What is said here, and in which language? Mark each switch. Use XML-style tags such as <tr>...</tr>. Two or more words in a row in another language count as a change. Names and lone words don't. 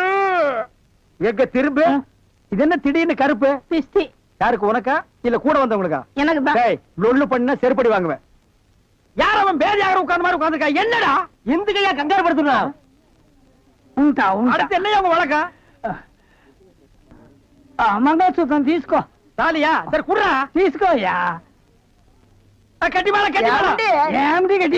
<ta>எங்க திரும்ப இது என்ன திடீர்னு கருப்பு? பிஸ்தி. யாருக்கு, உனக்கா இல்ல கூட வந்தவங்களுக்கா? எனக்கு தான். லொல்லு பண்ணா செருப்படி வாங்குவேன். யார் அவன் பேதியாக உட்கார்ந்த மாதிரி உட்கார்ந்துருக்கா? என்னடா இந்த கையா கங்காரு படுத்துறா? அடுத்து என்ன அவங்க வழக்கா?</ta> <te>మంగళసూత్రం తీసుకో.</te> <ta>தாலியா? சரி குடுறா.</ta> <te>తీసుకోయా.</te> <ta>கட்டி மேல கட்டி மேல.</ta> <te>ఏమిటి గట్టి</te>